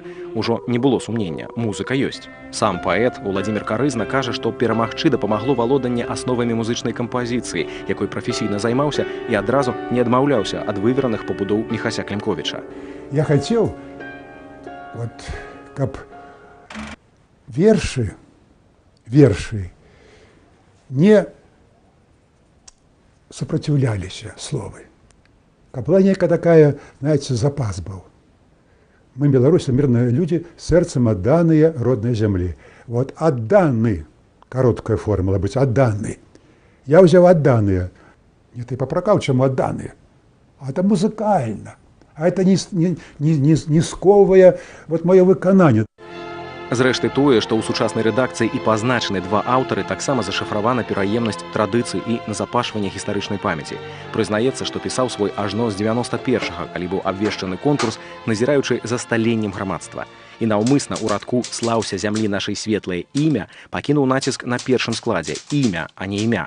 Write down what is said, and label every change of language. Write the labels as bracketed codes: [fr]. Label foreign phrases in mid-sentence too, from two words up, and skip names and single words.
[be] Ужо не было сумнення, музыка ёсць. Сам паэт Уладзімір Карызна кажа, што перамагчы дапамагло валоданне асновамі музычнай кампазіцыі, якой прафесійна займаўся і адразу не адмаўляўся ад вывераных пабудоў Міхася Клімковіча. [ru] Я хотел, вот, каб верши не сопротивлялись словы. Каб была некая такая, знаете, запас был. Мы, белорусы, мирные люди, сердцем отданные родной земли. Вот отданы, короткая формула быть, отданы. Я взял отданные. Не ты попрокал, чему отданные. А это музыкально. А это не сковывая вот мое выконание. [be] Зрэшты, тое, што ў сучаснай рэдакцыі і пазначаны два аўтары, таксама зашыфравана пераемнасць традыцый і назапашванне гістарычнай памяці. Прызнаецца, што пісаў свой ажно з 91-га, калі быў абвешчаны конкурс, назіраючы за сталеннем грамадства. І наўмысна ў радку «Слаўся зямлі нашай светлае імя» пакінуў націск на першым складзе «Імя, а не імя».